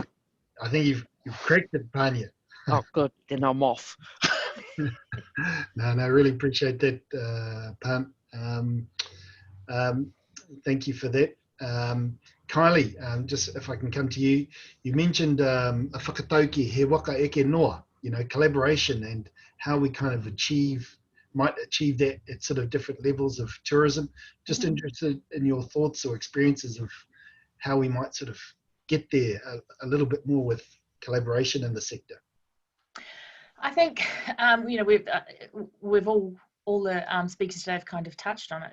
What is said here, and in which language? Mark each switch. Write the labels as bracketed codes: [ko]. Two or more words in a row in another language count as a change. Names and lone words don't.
[en] I think you've corrected, Pania. Oh, good. Then I'm off. No, really appreciate that, Pan. Thank you for that. Kylie, just if I can come to you, you mentioned a whakatauki [mi] he waka eke noa, [en] collaboration, and how we kind of might achieve that at sort of different levels of tourism. Just interested in your thoughts or experiences of how we might sort of get there a little bit more with collaboration in the sector. I think we've all the speakers today have kind of touched on it.